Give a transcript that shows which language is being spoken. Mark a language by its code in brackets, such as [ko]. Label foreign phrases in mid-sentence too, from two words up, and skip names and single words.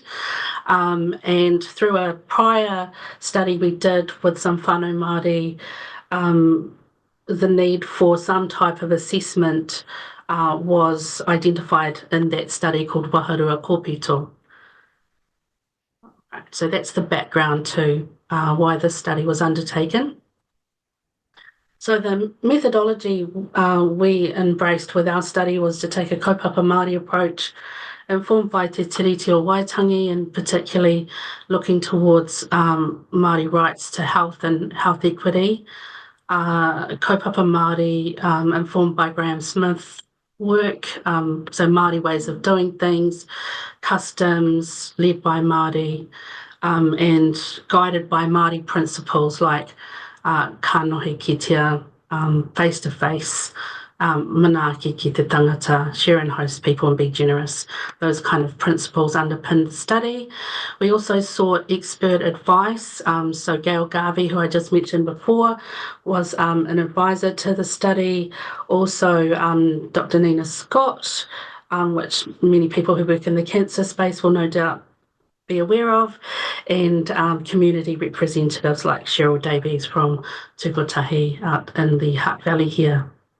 [en] And through a prior study we did with some [mi] whānau Māori, [en] the need for some type of assessment was identified in that study called Waharua Kōpito. Right, so that's the background to why this study was undertaken. So the methodology we embraced with our study was to take a [mi] kaupapa Māori [en] approach, informed by te tiriti o Waitangi, and particularly looking towards Māori rights to health and health equity. [mi] Kaupapa Māori, [en] informed by Graham Smith work, so Māori ways of doing things, customs led by Māori, and guided by Māori principles like [mi] ka nohi kitea, [en] face-to-face, [mi] manaaki ki te tangata, [en] share and host people and be generous. Those kind of principles underpin the study. We also sought expert advice. So Gail Garvey, who I just mentioned before, was an advisor to the study. Also Dr. Nina Scott, which many people who work in the cancer space will no doubt be aware of, and community representatives like Cheryl Davies from Tuputahi out in the Hutt Valley here.